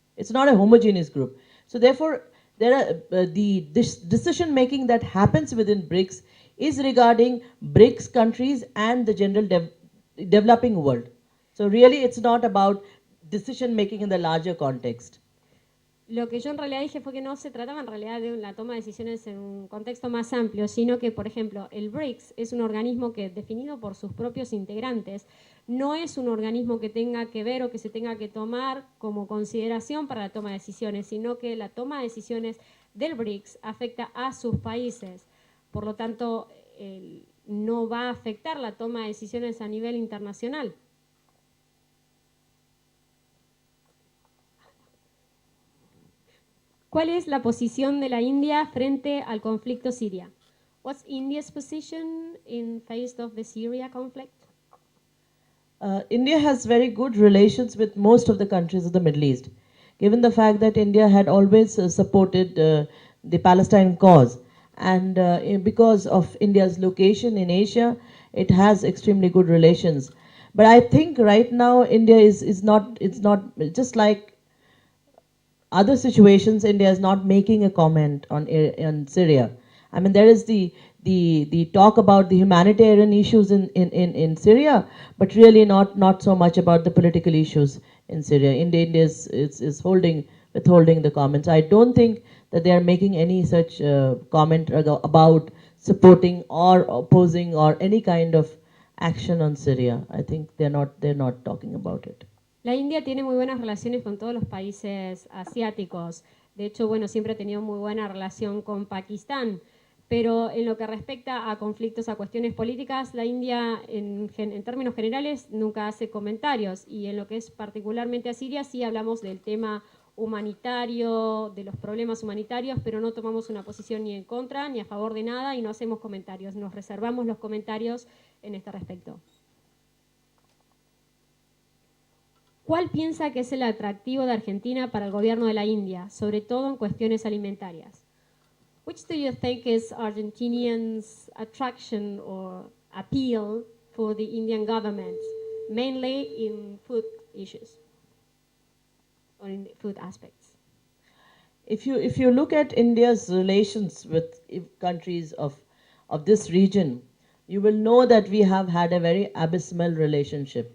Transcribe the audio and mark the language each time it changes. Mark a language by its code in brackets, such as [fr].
[en] It's not a homogeneous group. So therefore there are this decision making that happens within BRICS is regarding BRICS countries and the general developing world. So really it's not about decision making in the larger context. [es] Lo que yo en realidad dije fue que no se trataba en realidad de la toma de decisiones en un contexto más amplio, sino que, por ejemplo, el BRICS es un organismo que, definido por sus propios integrantes, no es un organismo que tenga que ver o que se tenga que tomar como consideración para la toma de decisiones, sino que la toma de decisiones del BRICS afecta a sus países. Por lo tanto, no va a afectar la toma de decisiones a nivel internacional. ¿Cuál es la posición de la India frente al conflicto siria? [en] What's India's position in face of the Syria conflict? India has very good relations with most of the countries of the Middle East, given the fact that India had always supported the Palestine cause. And because of India's location in Asia, it has extremely good relations. But I think right now India is not, it's not, just like other situations, India is not making a comment on Syria. I mean, there is the talk about the humanitarian issues in Syria, but really not so much about the political issues in Syria. India is withholding the comments. I don't think that they are making any such comment about supporting or opposing or any kind of action on Syria. I think they're not talking about it. [es] La India tiene muy buenas relaciones con todos los países asiáticos. De hecho, bueno, siempre ha tenido muy buena relación con Pakistán. Pero en lo que respecta a conflictos, a cuestiones políticas, la India, en términos generales, nunca hace comentarios. Y en lo que es particularmente a Siria, sí hablamos del tema humanitario, de los problemas humanitarios, pero no tomamos una posición ni en contra ni a favor de nada y no hacemos comentarios. Nos reservamos los comentarios en este respecto. ¿Cuál piensa que es el atractivo de Argentina para el gobierno de la India, sobre todo en cuestiones alimentarias? [en] Which do you think is Argentinians' attraction or appeal for the Indian government, mainly in food issues or in food aspects? If you look at India's relations with countries of this region, you will know that we have had a very abysmal relationship.